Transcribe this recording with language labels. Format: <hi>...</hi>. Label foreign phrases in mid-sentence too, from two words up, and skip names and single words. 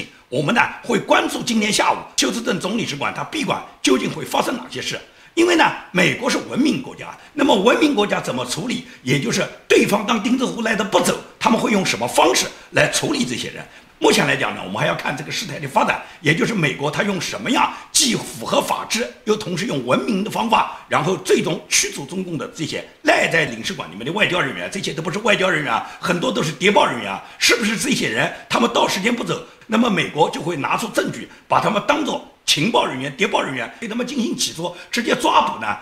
<zh>我們呢會關注今天下午休斯頓總領事館它閉館究竟會發生哪些事？因為呢，美國是文明國家，那麼文明國家怎麼處理？也就是對方當釘子戶來的不走，他們會用什麼方式來處理這些人？目前來講呢，我們還要看這個事態的發展，也就是美國它用什麼樣既符合法治，又同時用文明的方法，然後最終驅逐中共的這些賴在領事館裡面的外交人員，這些都不是外交人員啊，很多都是諜報人員啊，是不是這些人他們到時間不走，那麼美國就會拿出證據，把他們當作情报人员、谍报人员对他们进行起诉，直接抓捕呢？</zh>